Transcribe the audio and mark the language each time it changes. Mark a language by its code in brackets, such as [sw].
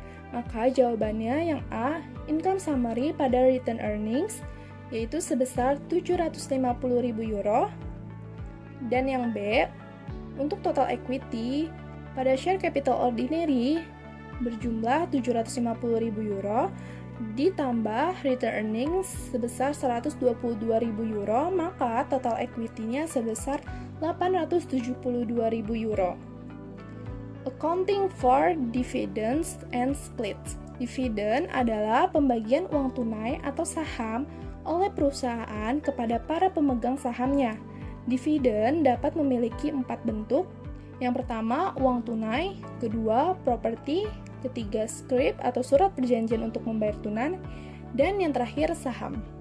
[id] Maka jawabannya yang A, income summary pada return earnings, yaitu sebesar €750.000, dan yang B, untuk total equity pada share capital ordinary berjumlah €750.000 ditambah return earnings sebesar €122.000, maka total equity-nya sebesar €872.000. [en] Accounting for dividends and splits. [id] Dividen adalah pembagian uang tunai atau saham oleh perusahaan kepada para pemegang sahamnya. Dividen dapat memiliki 4 bentuk. Yang pertama, uang tunai, kedua, properti, ketiga, scrip atau surat perjanjian untuk membayar tunai, dan yang terakhir, saham.